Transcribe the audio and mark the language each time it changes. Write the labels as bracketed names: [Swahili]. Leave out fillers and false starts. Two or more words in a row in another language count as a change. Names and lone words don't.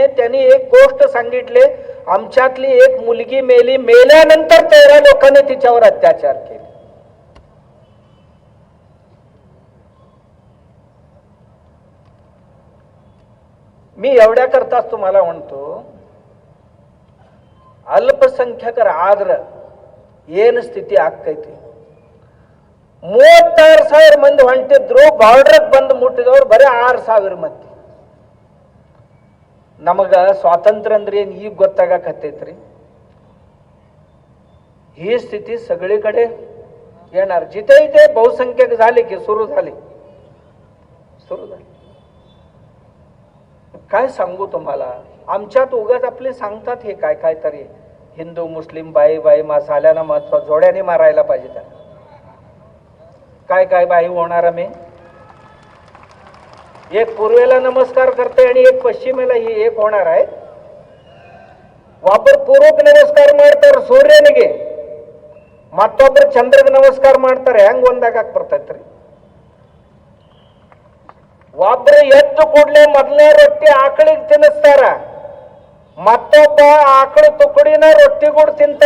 [Marathi] त्यांनी एक गोष्ट सांगितली, आमच्यातली एक मुलगी मेली, मेल्यानंतर 13 लोकांनी तिच्यावर अत्याचार केले. मी एवढ्या करताच तुम्हाला म्हणतो, [Kannada] ಅಲ್ಪಸಂಖ್ಯಾತರ ಆದ್ರ ಏನು ಸ್ಥಿತಿ ಆಗ್ತೈತಿ. 36,000 ಮಂದಿ ಹೊಂಟಿದ್ರು, ಬಾರ್ಡರ್ಗೆ ಬಂದು ಮುಟ್ಟಿದವ್ರು ಬರೀ 6,000 ಮಂದಿ. ನಮಗ स्वातंत्र्य ಅಂದ್ರೆ ಏನು ಈಗ ಗೊತ್ತಾಗಕತ್ತೈತ್ರಿ. [Marathi] ही स्थिती सगळीकडे येणार. जिथे इथे बहुसंख्यक झाले की सुरू झाली. काय सांगू तुम्हाला, आमच्यात उगाच आपले सांगतात हे काय काय तरी हिंदू मुस्लिम बाई बाई झाल्यानं महत्व जोड्याने मारायला पाहिजे. त्यांना काय काय बाई होणार. मी एक पूर्वेला नमस्कार करते आणि एक पश्चिमेला ही एक होणार आहे. [Kannada] ಒಬ್ಬರು ಪೂರ್ವಕ್ಕೆ ನಮಸ್ಕಾರ ಮಾಡ್ತಾರೆ ಸೂರ್ಯನಿಗೆ, ಮತ್ತೊಬ್ಬರು ಚಂದ್ರಗೆ ನಮಸ್ಕಾರ ಮಾಡ್ತಾರೆ. ಹೆಂಗ್ ಒಂದಾಗಕ್ ಬರ್ತೈತ್ರಿ? ಒಬ್ರು ಎದ್ದು ಕೂಡ್ಲೆ ಮೊದಲನೇ ರೊಟ್ಟಿ ಆಕಳಿಗೆ ತಿನ್ನಿಸ್ತಾರ, ಮತ್ತೊಬ್ಬ ಆಕಳ ತುಕಡಿನ ರೊಟ್ಟಿ ಕೂಡ ತಿಂತಾನ.